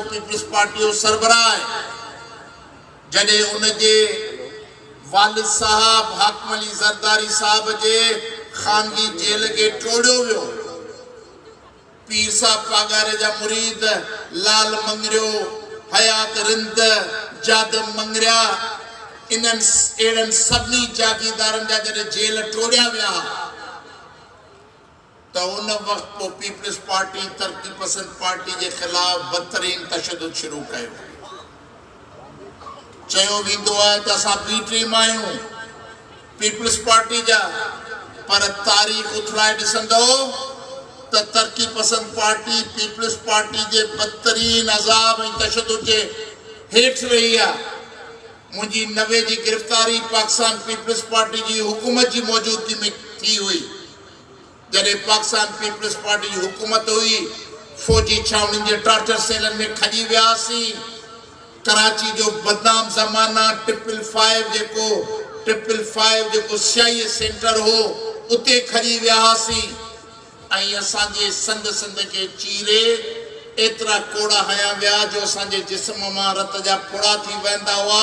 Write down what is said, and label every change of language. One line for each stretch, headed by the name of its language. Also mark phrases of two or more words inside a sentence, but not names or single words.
Sindhi: पीपल्स पार्टी जो सरबराह आहे जॾहिं उनजे वालिद साहब हाकिम अली ज़रदारी साहब जे खानगी जेल के टोड़ियो वियो पीर साहब पागारे जा मुरीद लाल मंगरियो हयात रिंद जादम मंगरिया इन्हनि अहिड़नि सभिनी जागीरदारनि जा जॾहिं जेल टोड़िया विया तो उन वक्त पोइ पीपल्स पार्टी तरक्की पसंद पार्टी के खिलाफ बदतरीन तशद्दुद शुरू कयो चयो वेंदो आहे त असां बी टीम आहियूं पीपल्स पार्टी जा पर तारीख़ उथलाए ॾिसंदो त तरक्की पसंद पार्टी पीपल्स पार्टी के बदतरीन अज़ाब ऐं तशद्दुद जे हेठि रही आहे मुंहिंजी 90 जी गिरफ़्तारी पाकिस्तान पीपल्स पार्टी
Urdu: کی حکومت کی موجودگی میں
Sindhi: थी हुई जॾहिं पाकिस्तान पीपल्स पार्टी
Urdu: کی حکومت
Sindhi: हुई फौजी छावनी के टार्चर सेलन में खजी वियासीं कराची जो बदनाम ज़माना 555 जेको सियाई सेंटर हो उते खजी वियासीं ऐं असांजे संद के चीरे एतिरा कोड़ा हया विया जो असांजे जिस्म मां रत जा फोड़ा थी वेंदा हुआ।